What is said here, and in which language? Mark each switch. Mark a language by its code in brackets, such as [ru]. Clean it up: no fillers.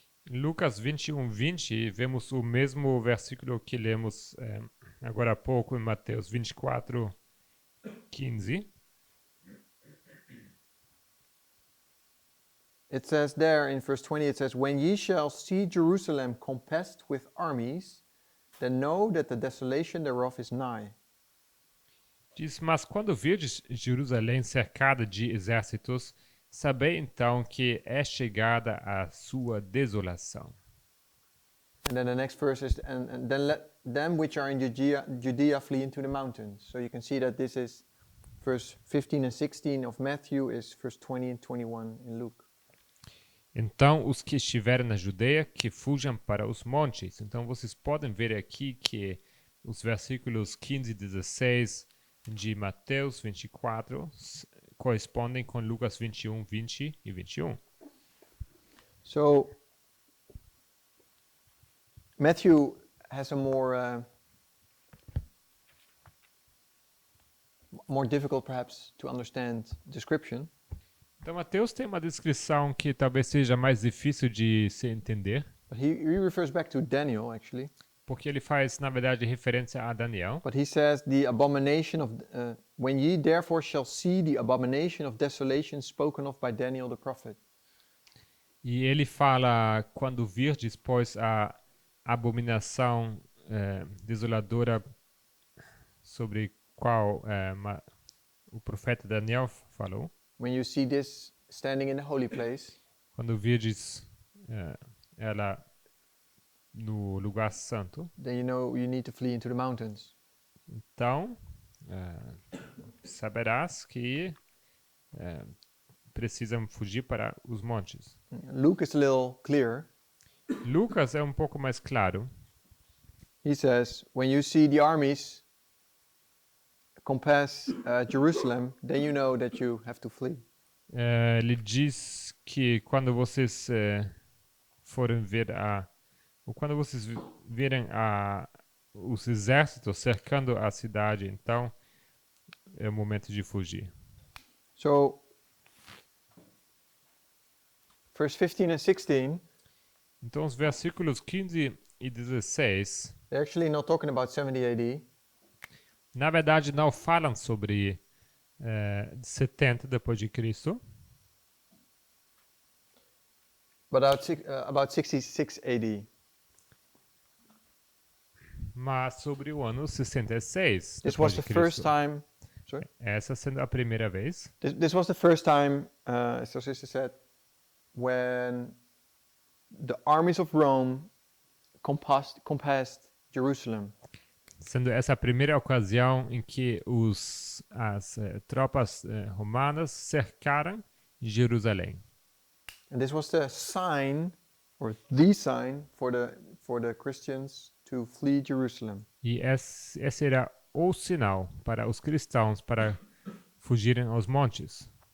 [pt] Em Lucas 21:20, vemos o mesmo versículo que lemos agora há pouco em Mateus 24:15. [en] It says there in verse 20, it says, "When ye shall see Jerusalem compassed with armies, then know that the desolation thereof is nigh." [pt] Diz, mas quando virdes Jerusalém cercada de exércitos, sabei então que é chegada a sua desolação. [en] And then the next verse is, and then let them which are in Judea flee into the mountains. So you can see that this is verse 15 and 16 of Matthew is verse 20 and 21 in Luke. [pt] Então, os que estiverem na Judeia, que fujam para os montes. Então, vocês podem ver aqui que os versículos 15 e 16 de Mateus 24 correspondem com Lucas 21, 20 e 21. [en] So Matthew has a more difficult perhaps to understand description. [pt] Então, Mateus tem uma descrição que talvez seja mais difícil de se entender, [en] But he refers back to Daniel, actually. [pt] porque ele faz, na verdade, referência a Daniel. [en] But he says, the abomination of, when ye therefore shall see the abomination of desolation spoken of by Daniel the prophet. [pt] E ele fala, quando virdes, pois, a abominação desoladora sobre qual o profeta Daniel falou. [en] When you see this standing in the holy place, [pt] Quando virdes ela no lugar santo, [en] then you know you need to flee into the mountains. [pt] então saberás que precisam fugir para os montes. [en] Luke is a little clearer. [pt] Lucas é um pouco mais claro. [en] He says, when you see the armies compass Jerusalem, then you know that you have to flee. [pt] Ele diz que quando vocês forem ver ou quando vocês verem os exércitos cercando a cidade, então é o momento de fugir. [en] So, verse 15 and 16, [pt] Então os versículos 15 e 16, [en] they're actually not talking about 70 AD. [pt] na verdade não falam sobre 70 depois de Cristo, [en] But about 66 AD. [pt] mas sobre o ano 66 [en] This [pt] depois [en] was [pt] de [en] the first time. Sorry. [pt] Essa sendo a primeira vez. [en] This was the first time, as our sister said, when the armies of Rome compassed Jerusalem. [pt] Sendo essa a primeira ocasião em que as tropas romanas cercaram Jerusalém. [en] And this was the sign, or the sign, for the Christians to flee Jerusalem. [pt] E esse era o sinal para os cristãos para fugirem aos montes.